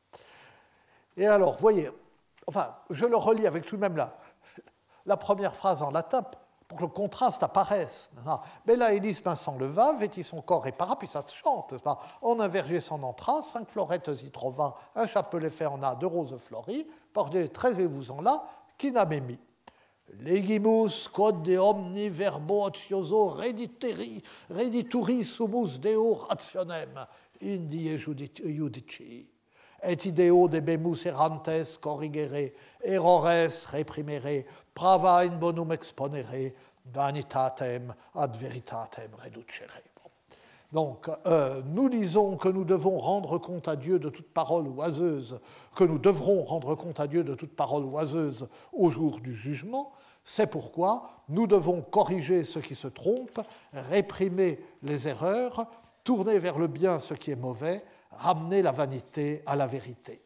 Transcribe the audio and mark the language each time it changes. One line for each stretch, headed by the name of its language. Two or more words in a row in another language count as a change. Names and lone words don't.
French: Et alors, vous voyez, enfin, je le relis avec tout de même la première phrase en latin pour que le contraste apparaisse.
Old French: Bella Elis s'en leva, vêtit son corps et para,
French: puis ça se chante, n'est-ce pas?
Old French: En un verger s'en entra, 5 fleurettes y trouva, un chapelet fait en a, 2 roses fleuries, Pordez, traevez-vous-en là, qui n'aimez mis.
Latin: Legimus quod de omni verbo ocioso redituri sumus deo rationem, indie judici. Et ideo debemus errantes corrigere, errores reprimere, prava in bonum exponere, vanitatem ad veritatem reducere.
French: Donc, nous lisons que nous devons rendre compte à Dieu de toute parole oiseuse, que nous devrons rendre compte à Dieu de toute parole oiseuse au jour du jugement. C'est pourquoi nous devons corriger ce qui se trompe, réprimer les erreurs, tourner vers le bien ce qui est mauvais, ramener la vanité à la vérité.